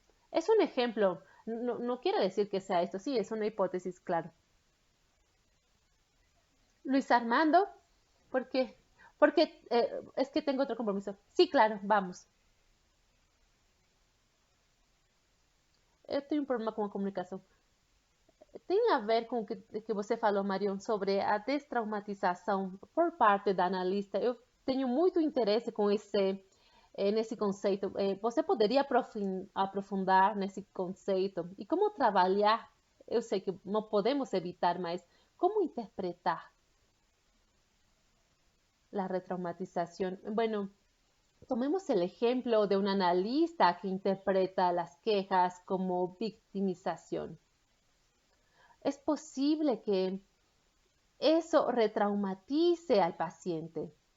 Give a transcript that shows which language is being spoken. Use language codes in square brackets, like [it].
[es] Es un ejemplo, no quiere decir que sea esto, sí, es una hipótesis, claro. Luis Armando, ¿por qué? Porque es que tengo otro compromiso. Sí, claro, vamos. [pt] Tenho um problema com a comunicação. Tem a ver com o que você falou, Marion, sobre a destraumatização por parte da analista. Eu tenho muito interesse com nesse conceito. Você poderia aprofundar nesse conceito? E como trabalhar? Eu sei que não podemos evitar, mas como interpretar [es] la retraumatización? Bueno, tomemos el ejemplo de un analista que interpreta las quejas como victimización. Es posible que eso retraumatice al paciente.